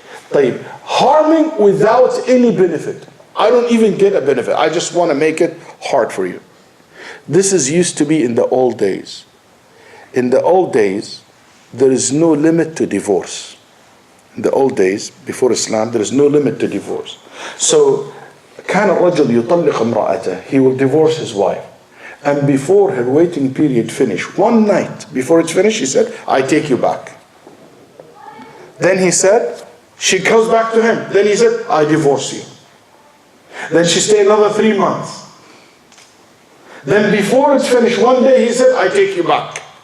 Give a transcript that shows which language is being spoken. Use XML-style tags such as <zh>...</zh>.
<en>طيب, harming without any benefit. I don't even get a benefit. I just want to make it hard for you. This is used to be in the old days. In the old days, there is no limit to divorce. In the old days, before Islam, there is no limit to divorce.</en> <ar>So, كان الرجل يطلق امرأته.</ar> <en>He will divorce his wife. And before her waiting period finished, one night before it's finished, he said, I take you back. Then he said, she goes back to him. Then he said, I divorce you. Then she stayed another 3 months. Then before it's finished, one day he said, I take you back.</en>